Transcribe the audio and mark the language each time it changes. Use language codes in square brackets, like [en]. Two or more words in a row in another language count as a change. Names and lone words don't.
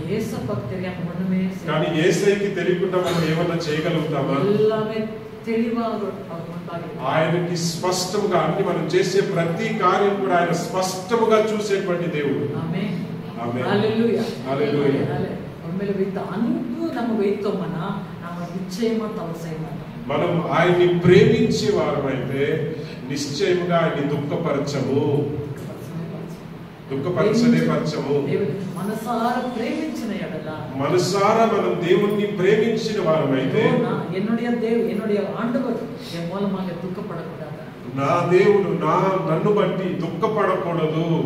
[te] కానీ యేసయ్యకి తెలియకుండా మనం ఏమన్నా చేయగలుగుతామా? ఆయనకి స్పష్టంగా అన్ని మనం చేసే ప్రతి కార్యం కూడా ఆయన స్పష్టంగా చూసేటువంటి దేవుడు. [ta] హల్లెలూయా. హల్లెలూయా. ఉమ్మేల విత్త అన్ను நம்ம வைத்தோம்னா நாம நிச்சயமா தவறு செய்ய மாட்டோம். [te] మనం ఆయన్ని ప్రేమించే వారమైతే నిశ్చయముగా ఆయన్ని దుఃఖపరచము. మనసారా మనం దేవుణ్ణి ప్రేమించిన వారమైతే నా దేవుడు నన్ను బట్టి దుఃఖపడకూడదు.